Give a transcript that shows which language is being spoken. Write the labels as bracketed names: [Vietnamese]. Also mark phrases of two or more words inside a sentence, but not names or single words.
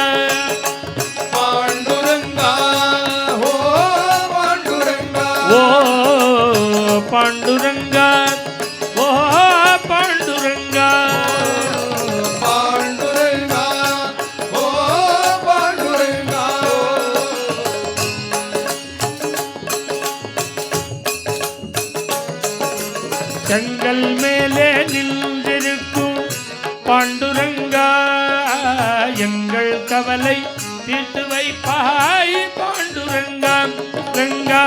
[Marathi] पांडुरंगा हो पांडुरंगा ओ पांडुरंगा ओ पांडुरंगा पांडुरंगा हो पांडुरंगा [Tamil] செங்கல் மேலே நின்றிருக்கும் பாண்டுரங்கா எங்கள் கவலை தீர்த்து வைப்பாய் பாண்டுரங்கா ரங்கா